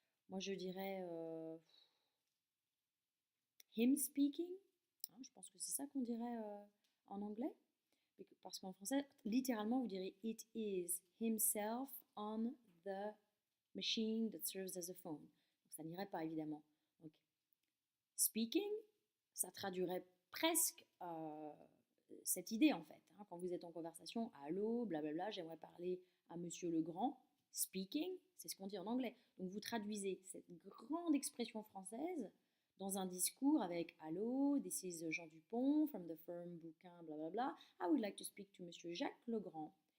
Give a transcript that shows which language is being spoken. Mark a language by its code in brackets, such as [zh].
[fr] Moi je dirais [en] him speaking. [fr] Hein, je pense que c'est ça qu'on dirait en anglais. Parce qu'en français, littéralement, vous direz [en] it is himself on the machine that serves as a phone. [fr] Donc ça n'irait pas évidemment. Donc, speaking, ça traduirait presque cette idée en fait. Hein, quand vous êtes en conversation, allô, blablabla, j'aimerais parler à Monsieur Legrand. Speaking, c'est ce qu'on dit en anglais. Donc vous traduisez cette grande expression française dans un discours avec allô, [en] this is Jean Dupont from the firm bouquin, [fr] blablabla. [en] I would like to speak to Monsieur Jacques Legrand.